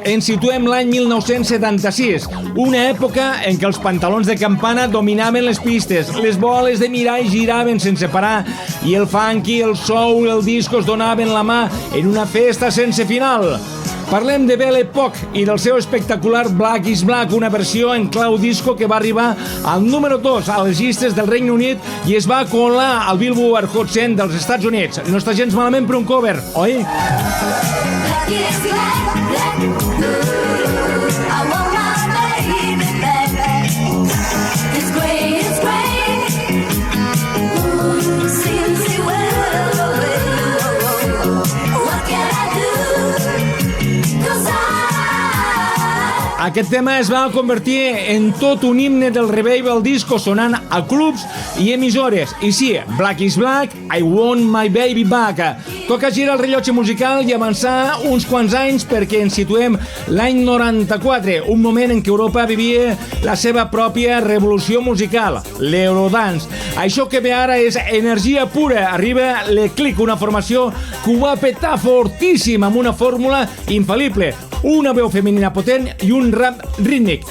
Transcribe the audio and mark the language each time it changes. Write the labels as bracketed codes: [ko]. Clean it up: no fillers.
[ca] Ens situem l'any 1976, una època en què els pantalons de campana dominaven les pistes, les boles de mirall giraven sense parar i el funky, el soul, el disco es donaven la mà en una festa sense final. Parlem de Belle Époque i del seu espectacular Black is Black, una versió en clau disco que va arribar al número 2 a les llistes del Regne Unit i es va colar al Billboard Hot 100 dels Estats Units. No està gens malament per un cover, oi? [en] Black is black, I want my baby back. It's gray, seems to well. What can I do? [ca] Aquest tema es va convertir en tot un himne del revival disco sonant a clubs i emissores. I sí, [en] Black is Black, I want my baby back. [ca] Toca girar el rellotge musical i avançar uns quants anys perquè ens situem l'any 94, un moment en què Europa vivia la seva pròpia revolució musical, l'Eurodance. Això que ve ara és energia pura. Arriba l'Eclick, una formació que ho va petar fortíssim amb una fórmula infal·lible, una veu femenina potent i un rap rítmic.